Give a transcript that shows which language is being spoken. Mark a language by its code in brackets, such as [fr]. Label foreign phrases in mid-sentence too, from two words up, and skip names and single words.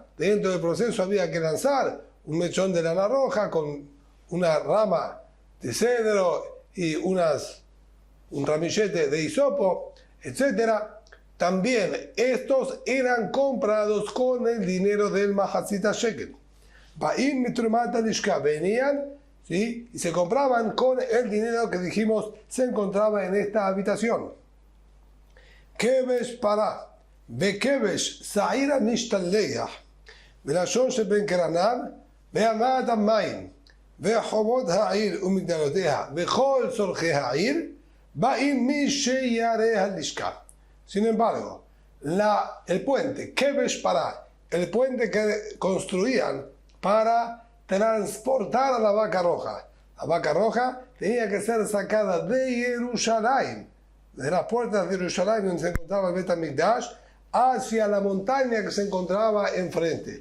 [es] Dentro del proceso había que lanzar un mechón de lana roja con una rama de cedro y un ramillete de hisopo, etc. También estos eran comprados con el dinero del [he] Mahatzita Shekel. באים מתרומת הלשכה, [es] venían, ¿sí?, y se compraban con el dinero que dijimos se encontraba en esta habitación. [he] כבש פרה, בכבש שעיר המשתלח, ולשון שבין קרניו, ואמת המים, וחומות העיר ומגדלותיה, וכל צרכי העיר, באים משירי הלשכה. [es] Sin embargo, el puente, [he] Kevesh para, [es] el puente que construían para transportar a la vaca roja. La vaca roja tenía que ser sacada de Jerusalén, de las puertas de Jerusalén donde se encontraba el Beit HaMikdash, hacia la montaña que se encontraba enfrente.